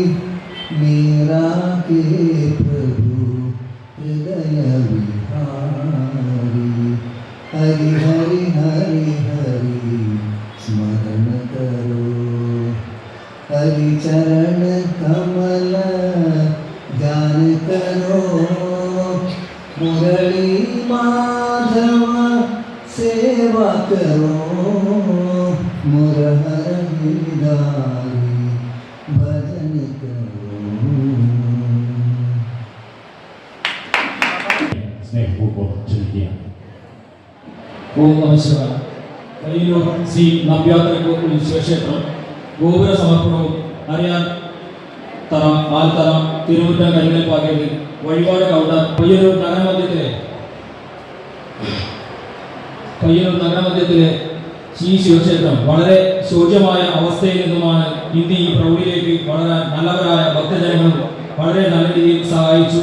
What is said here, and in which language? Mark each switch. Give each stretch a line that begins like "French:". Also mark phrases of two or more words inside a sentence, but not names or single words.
Hindi: मेरा के प्रभु हृदय विहारी हरि हरि हरि हरि स्मरण करो हरि चरण कमल ध्यान करो मुरली माधव सेवा करो मुरहर गिरधारी भजन करो.
Malayalam: സ്നേഹപൂർവ്വം ക്ഷണിക്കുക. ഓം നമഃ ശിവായ. പയ്യന്നൂർ ശ്രീ നവ്യാത്രകോവിൽ ശിവക്ഷേത്രം ഗോപുര സമർപ്പണവും അറിയാൻ തറ ആൽത്തറ തിരുമുറ്റം കരിങ്കൽപ്പാക്കിയത് വഴിപാട് കൗണ്ടർ പയ്യന്നൂർ നഗരമധ്യത്തിലെ ശ്രീ ശിവക്ഷേത്രം വളരെ ശോച്യമായ അവസ്ഥയിൽ നിന്നുമാണ് ഇന്ന് ഈ പ്രൗഢിയിലേക്ക് വളരെ നല്ലവരായ ഭക്തജനങ്ങളും വളരെ നല്ല രീതിയിൽ സഹായിച്ചു.